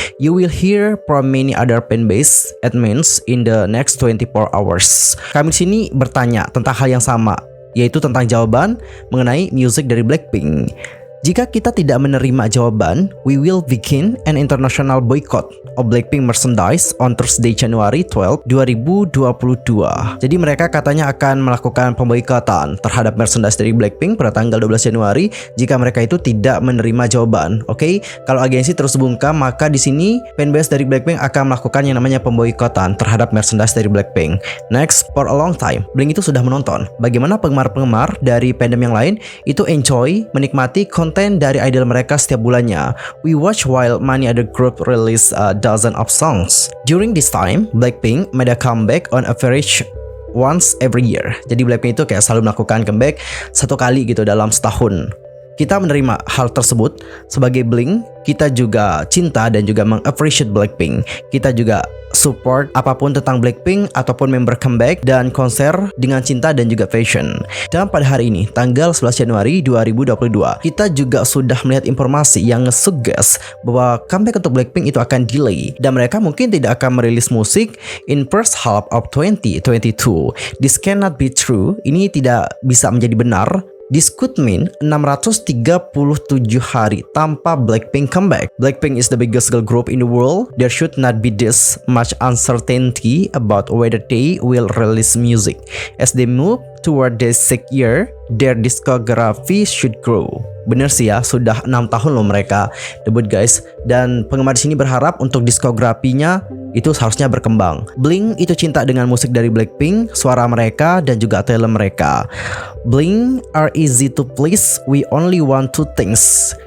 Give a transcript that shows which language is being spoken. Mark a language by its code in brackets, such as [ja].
[en] You will hear from many other fanbase admins in the next 24 hours. [id] Kami di sini bertanya tentang hal yang sama, yaitu tentang jawaban mengenai music dari Blackpink. Jika kita tidak menerima jawaban, [en] we will begin an international boycott of Blackpink merchandise on Thursday, January 12, 2022. [id] Jadi mereka katanya akan melakukan pemboikotan terhadap merchandise dari Blackpink pada tanggal 12 Januari jika mereka itu tidak menerima jawaban. Oke, kalau agensi terus bungkam, maka di sini fanbase dari Blackpink akan melakukan yang namanya pemboikotan terhadap merchandise dari Blackpink. [en] Next, for a long time, [id] Blink itu sudah menonton bagaimana penggemar-penggemar dari fandom yang lain itu enjoy menikmati konten dari idol mereka setiap bulannya. [en] We watch while many other group release a dozen of songs. During this time, Blackpink made a comeback on average once every year. [id] Jadi Blackpink itu kayak selalu melakukan comeback satu kali gitu dalam setahun. Kita menerima hal tersebut sebagai Blink. Kita juga cinta dan juga meng-appreciate Blackpink. Kita juga support apapun tentang Blackpink ataupun member comeback dan konser dengan cinta dan juga passion. Dan pada hari ini, tanggal 11 Januari 2022, kita juga sudah melihat informasi yang nge-suggest bahwa comeback untuk Blackpink itu akan delay dan mereka mungkin tidak akan merilis musik [en] in first half of 2022. This cannot be true. [id] Ini tidak bisa menjadi benar. [en] This could mean 637 [id] hari tanpa [en] Blackpink comeback. Blackpink is the biggest girl group in the world. There should not be this much uncertainty about whether they will release music. As they move toward the 6th year, their discography should grow. [id] Bener sih ya, sudah 6 tahun loh mereka debut guys. Dan penggemar di sini berharap untuk diskografinya itu seharusnya berkembang. Blink itu cinta dengan musik dari Blackpink, suara mereka dan juga talent mereka. [en] Blink are easy to please, we only want two things.